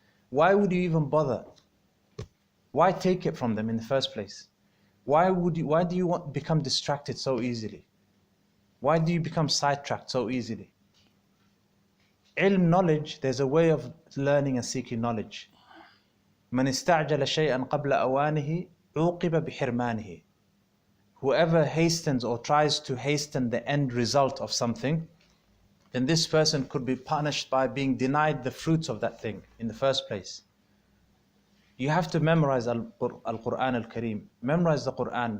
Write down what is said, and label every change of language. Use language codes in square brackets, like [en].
[en] Why would you even bother? Why take it from them in the first place? Why do you become distracted so easily? Why do you become sidetracked so easily? Ilm, knowledge, there's a way of learning and seeking knowledge. [ar] من استعجل شيئا قبل أوانه عوقب بحرمانه. [en] Whoever hastens or tries to hasten the end result of something, then this person could be punished by being denied the fruits of that thing in the first place. You have to memorize Al-Quran Al-Kareem. Memorize the Quran.